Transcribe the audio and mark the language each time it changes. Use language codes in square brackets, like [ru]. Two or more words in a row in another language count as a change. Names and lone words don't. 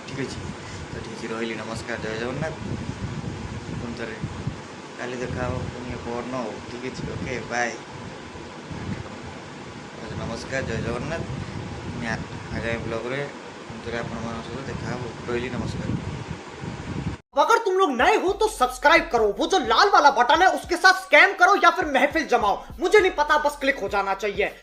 [or] ଠିକ୍ ଅଛି, ତ ଠିକ୍ ଅଛି, ରହିଲି, ନମସ୍କାର, ଜୟ ଜଗନ୍ନାଥ। ପୁଣି ଥରେ କାଲି ଦେଖା ହେବ, ପୁଣି ପରଦିନ ଆଉ। ଠିକ୍ ଅଛି, ଓକେ, ବାଏ, ନମସ୍କାର, ଜୟ ଜଗନ୍ନାଥ। ପୁଣି ଆଗାମୀ ବ୍ଲଗ୍ରେ ପୁଣି ଥରେ ଆପଣମାନଙ୍କ ସହିତ ଦେଖା ହେବ, ରହିଲି, ନମସ୍କାର। [hi] अगर तुम लोग नए हो तो सब्सक्राइब करो, वो जो लाल वाला बटन है उसके साथ स्कैम करो या फिर महफिल जमाओ, मुझे नहीं पता, बस क्लिक हो जाना चाहिए।